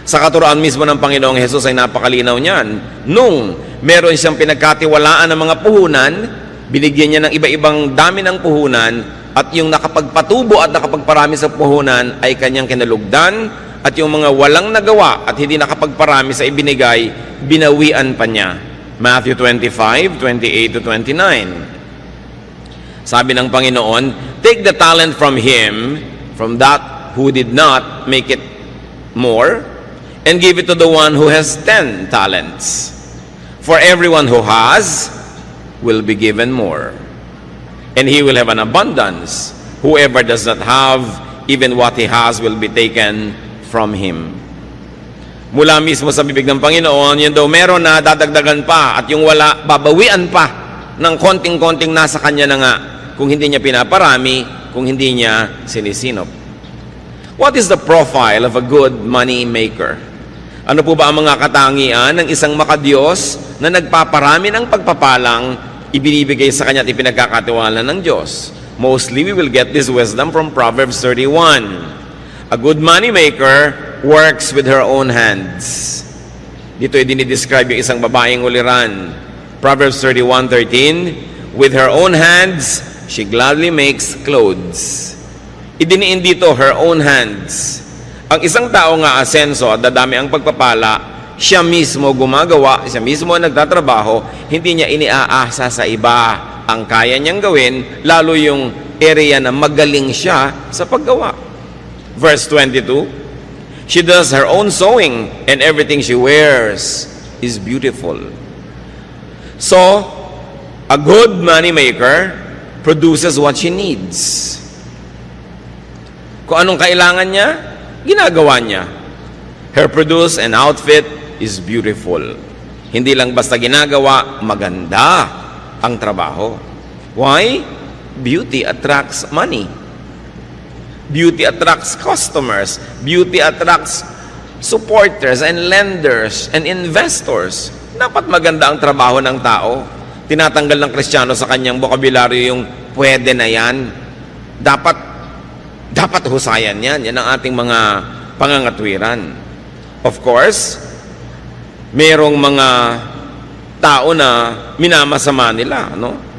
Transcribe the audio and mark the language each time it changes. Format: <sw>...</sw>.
<tl>Sa katuroan mismo ng Panginoong Hesus ay napakalinaw niyan. Nung meron siyang pinagkatiwalaan ng mga puhunan, binigyan niya ng iba-ibang dami ng puhunan, at yung nakapagpatubo at nakapagparami sa puhunan ay kanyang kinalugdan, at yung mga walang nagawa at hindi nakapagparami sa ibinigay, binawian pa niya.</tl> <en>Matthew 25:28-29.</en> <tl>Sabi ng Panginoon,</tl> <en>take the talent from him, from that who did not make it more, and give it to the one who has 10 talents. For everyone who has will be given more, and he will have an abundance. Whoever does not have, even what he has will be taken from him.</en> <tl>Mula mismo sa bibig ng Panginoon, yun daw meron na dadagdagan pa, at yung wala, babawian pa ng konting-konting nasa kanya na nga, kung hindi niya pinaparami, kung hindi niya sinisinop.</tl> <en>What is the profile of a good money maker?</en> <tl>Ano po ba ang mga katangian ng isang makadiyos na nagpaparami ng pagpapalang ibinibigay sa kanya at ipinagkakatiwala ng Diyos?</tl> <en>Mostly, we will get this wisdom from Proverbs 31. A good money maker works with her own hands.</en> <tl>Dito ay dinidescribe yung isang babaeng uliran.</tl> <en>Proverbs 31:13, with her own hands, she gladly makes clothes.</en> <tl>Idiniin dito,</tl> <en>her own hands.</en> <tl>Ang isang tao nga asenso at dadami ang pagpapala, siya mismo gumagawa, siya mismo nagtatrabaho, hindi niya iniaasa sa iba. Ang kaya niyang gawin, lalo yung area na magaling siya sa paggawa.</tl> <en>Verse 22, she does her own sewing, and everything she wears is beautiful. So, a good money maker produces what she needs.</en> <tl>Kung anong kailangan niya, ginagawa niya.</tl> <en>Her produce and outfit is beautiful.</en> <tl>Hindi lang basta ginagawa, maganda ang trabaho.</tl> <en>Why? Beauty attracts money. Beauty attracts customers. Beauty attracts supporters and lenders and investors.</en> <tl>Dapat maganda ang trabaho ng tao. Tinatanggal ng Kristiyano sa kanyang bokabularyo yung pwede na yan. Dapat husayan yan. Yan ang ating mga pangangatwiran.</tl> <en>Of course,</en> <tl>merong mga tao na minamasama nila, no?</tl>